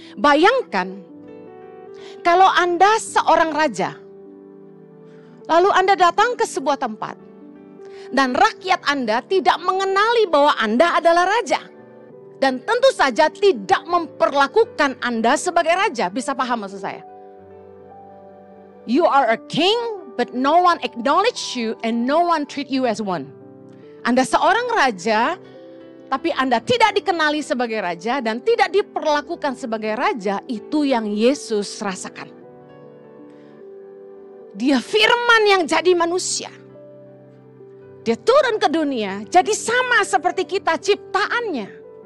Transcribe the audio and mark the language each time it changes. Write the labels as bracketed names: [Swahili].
[Indonesian] Bayangkan kalau Anda seorang raja, lalu Anda datang ke sebuah tempat dan rakyat Anda tidak mengenali bahwa Anda adalah raja. Dan tentu saja tidak memperlakukan Anda sebagai raja. Bisa paham maksud saya? [English] You are a king, but no one acknowledge you and no one treat you as one. [Indonesian] Anda seorang raja, tapi Anda tidak dikenali sebagai raja dan tidak diperlakukan sebagai raja. Itu yang Yesus rasakan. Dia firman yang jadi manusia. Dia turun ke dunia jadi sama seperti kita ciptaannya.